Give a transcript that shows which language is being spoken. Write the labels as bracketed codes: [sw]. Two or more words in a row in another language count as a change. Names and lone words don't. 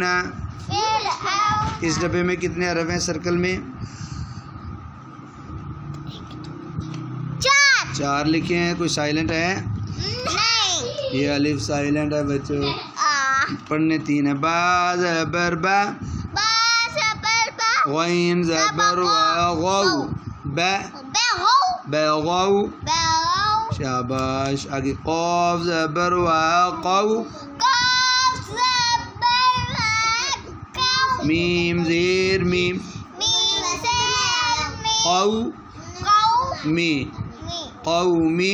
[ur] اس ڈبے میں کتنے حرف ہیں سرکل میں؟ 4 لکھے ہیں. کوئی سائلنٹ ہے؟ یہ الف سائلنٹ ہے بچوں. پڑھنے 3 ہے. با زبر با غین زبر وا غو بغو. شاباش. آگے قاف زبر وا قو میم زیر میم قو می قومی.